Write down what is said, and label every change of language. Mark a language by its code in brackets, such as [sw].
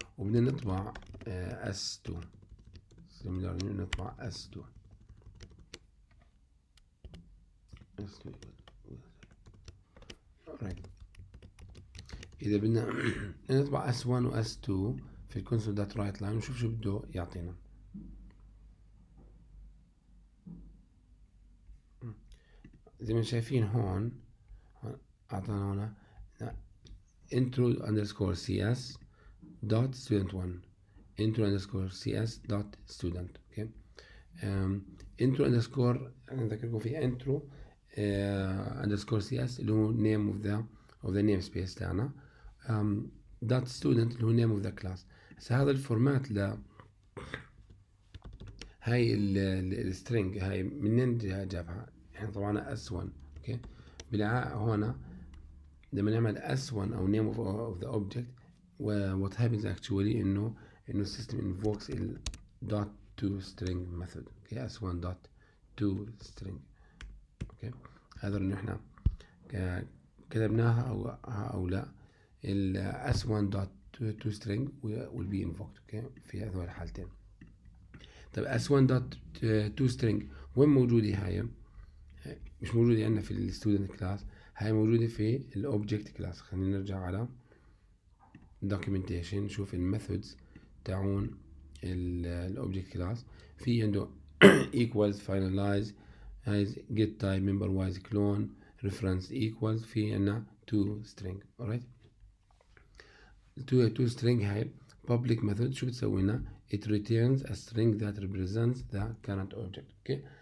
[ar] وبدنا نطبع s2 similarly نطبع s2 right. إذا بدنا نطبع s1 و s2 في الكونسول دوت رايت لاين ونشوف شو بده يعطينا. زي ما شايفين هون أعطانا هنا [en] intro underscore cs dot student1 intro underscore cs dot student. okay. intro underscore [ar] نذكركم في [en] intro underscore cs اللي هو name of the namespace تاعنا dot student اللي هو name of the class. [ar] هذا الفورمات ل هاي السترينج هاي منين جابها؟ احنا طبعا s1. [en] Okay. [ar] بالعاء هنا لما نعمل [en] s1 او name of the object what happens actually [ar] انه السيستم [en] invokes ال dot to string method. okay. s1 dot to string. Okay. [ar] هذا انه احنا كتبناها او لا ال s1 dot to string [en] will be invoked. [ar] اوكي. في هذول الحالتين. طيب s1 dot to string وين موجودة هاي؟ مش موجودة عندنا في الستودنت كلاس، هاي موجودة في الاوبجكت كلاس. خلينا نرجع على documentation نشوف الميثودز تاعون الاوبجكت كلاس. [en] في عنده equals finalize get type member wise clone reference equals في عندنا to string. alright. to string هاي public method [ar] شو بتسوي لنا؟ [en] it returns a string that represents the current object. okay.